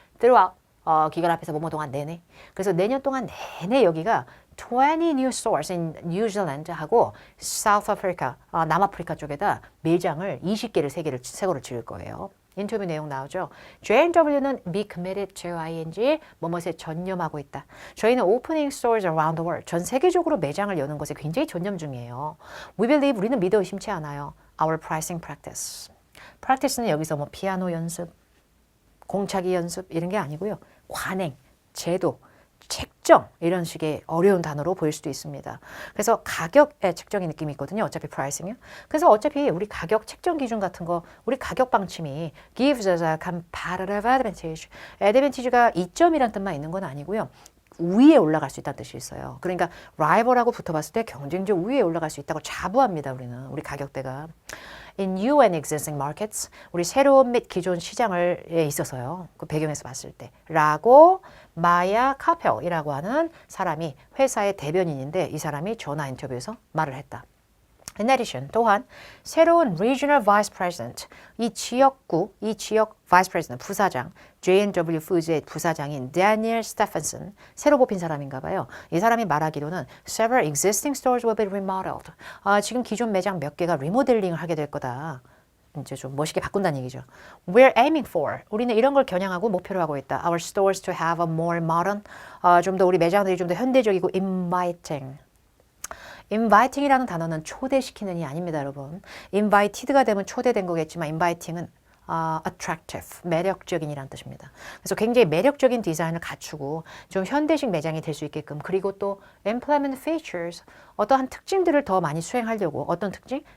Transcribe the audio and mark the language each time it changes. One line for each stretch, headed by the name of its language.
Korean: throughout 기간 앞에서 뭐뭐 동안 내내. 그래서 내년 동안 내내 여기가
English: 20 new stores in New Zealand
Korean: 하고 South Africa, 남아프리카 쪽에다 매장을 20개를 새거를 지을 거예요. 인터뷰 내용 나오죠. J&W는
English: be committed to ing
Korean: 뭐뭐에 전념하고 있다. 저희는
English: opening stores around the world.
Korean: 전 세계적으로 매장을 여는 것에 굉장히 전념 중이에요.
English: We believe
Korean: 우리는 믿어 의심치 않아요.
English: Our pricing practice.
Korean: practice는 여기서 뭐 피아노 연습, 공차기 연습 이런 게 아니고요. 관행, 제도, 책정 이런 식의 어려운 단어로 보일 수도 있습니다. 그래서 가격의 책정의 느낌이 있거든요. 어차피 프라이싱이요. 그래서 어차피 우리 가격 책정 기준 같은 거 우리 가격 방침이
English: gives us a competitive advantage.
Korean: advantage가 이점이란 뜻만 있는 건 아니고요. 위에 올라갈 수 있다는 뜻이 있어요. 그러니까 라이벌하고 붙어봤을 때 경쟁적 위에 올라갈 수 있다고 자부합니다. 우리 가격대가.
English: In new and existing markets,
Korean: 우리 새로운 및 기존 시장에 있어서요. 그 배경에서 봤을 때. 라고 마야 카펠이라고 하는 사람이 회사의 대변인인데 이 사람이 전화 인터뷰에서 말을 했다. In addition, 또한 새로운 Regional Vice President, 이 지역 Vice President, 부사장, J&W Foods의 부사장인 Daniel Stephenson, 새로 뽑힌 사람인가 봐요. 이 사람이 말하기로는
English: Several existing stores will be remodeled.
Korean: 지금 기존 매장 몇 개가 리모델링을 하게 될 거다. 이제 좀 멋있게 바꾼다는 얘기죠.
English: We're aiming for.
Korean: 우리는 이런 걸 겨냥하고 목표로 하고 있다.
English: Our stores to have a more modern,
Korean: 좀 더 우리 매장들이 좀 더 현대적이고
English: inviting.
Korean: inviting이라는 단어는 초대시키는이 아닙니다, 여러분. invited가 되면 초대된 거겠지만 inviting은 attractive, 매력적인이라는 뜻입니다. 그래서 굉장히 매력적인 디자인을 갖추고 좀 현대식 매장이 될 수 있게끔 그리고 또
English: employment features,
Korean: 어떠한 특징들을 더 많이 수행하려고 어떤 특징?